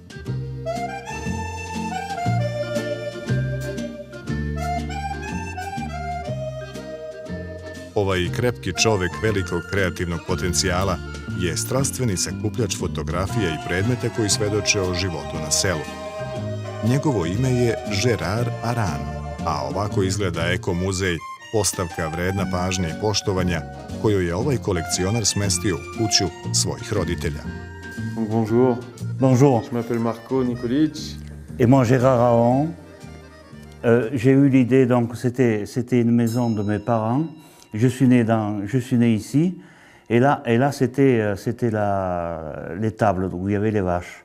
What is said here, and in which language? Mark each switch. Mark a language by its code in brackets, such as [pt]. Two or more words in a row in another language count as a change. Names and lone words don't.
[sr] Ovaj krepki čovek velikog kreativnog potencijala je strastveni sakupljač fotografija i predmeta koji svedoče o životu na selu. Njegovo ime je Žerar Arano, a ovako izgleda ekomuzej, postavka vredna pažnje i poštovanja koju je ovaj kolekcionar smestio u kuću svojih roditelja. [fr] Bonjour. Bonjour. Je m'appelle Marco Nikolic. Et moi, Gérard Aron. J'ai eu l'idée, donc c'était une maison de mes parents. Je suis né ici. Et là c'était les tables où il y avait les vaches.